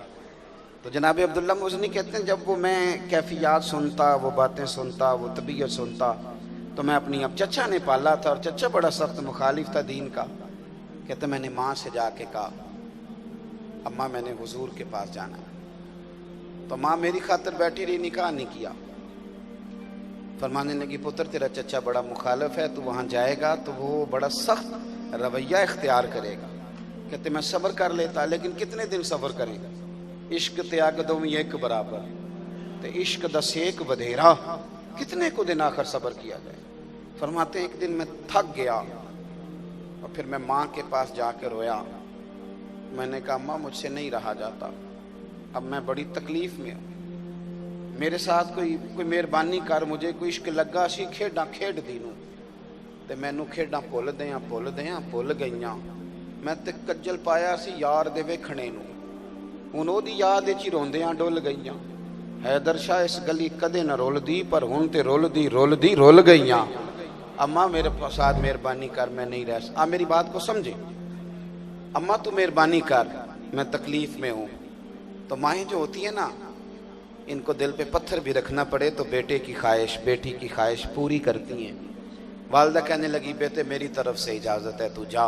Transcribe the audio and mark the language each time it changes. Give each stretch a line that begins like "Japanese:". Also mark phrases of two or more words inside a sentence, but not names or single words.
Urdu: تو جناب عبداللہ مزنی کہتے ہیں جب وہ میں کیفیات سنتا، وہ باتیں سنتا، وہ طبیعت سنتا، تو میں اپنی اب چچا نے پالا تھا اور چچا بڑا سخت مخالف تھا دین کا، کہتے میں نے ماں سے جا کے کہا اماں میں نے حضور کے پاس جانا ہے، تو ماں میری خاطر بیٹھی رہی، نکاح نہیں کیا۔ فرمانے لگی پتر تیرا چچا بڑا مخالف ہے، تو وہاں جائے گا تو وہ بڑا سخت رویہ اختیار کرے گا۔ کہتے میں صبر کر لیتا، لیکن کتنے دن صبر کریں گا؟
Punjabi: عشق تیاگ دو میں ایک برابر تے عشق دا سیک ودھیرا،
Urdu: کتنے کو دن آخر صبر کیا جائے؟ فرماتے ایک دن میں تھک گیا اور پھر میں ماں کے پاس جا کے رویا۔ میں نے کہا ماں مجھ سے نہیں رہا جاتا، اب میں بڑی تکلیف میں ہوں، میرے ساتھ کوئی مہربانی کر، مجھے کوئی
Punjabi: عشق لگا سی کھیڈاں کھیڈ دینوں تے مینوں کھیڈاں بھول گئیاں، میں تے کجل پایا سی یار دے ویکھنے نوں، ہن او دی یاد وچ روندیاں ڈول گئیاں، حیدر شاہ اس گلی کدے نہ رول دی پر ہن تے رول گئیاں۔
Urdu: اماں میرے ساتھ مہربانی کر، میں نہیں رہ سکتا، میری بات کو سمجھے، اماں تو مہربانی کر، میں تکلیف میں ہوں۔ تو مائیں جو ہوتی ہیں نا، ان کو دل پہ پتھر بھی رکھنا پڑے تو بیٹے کی خواہش، بیٹی کی خواہش پوری کرتی ہیں۔ والدہ کہنے لگی بیٹے میری طرف سے اجازت ہے تو جا۔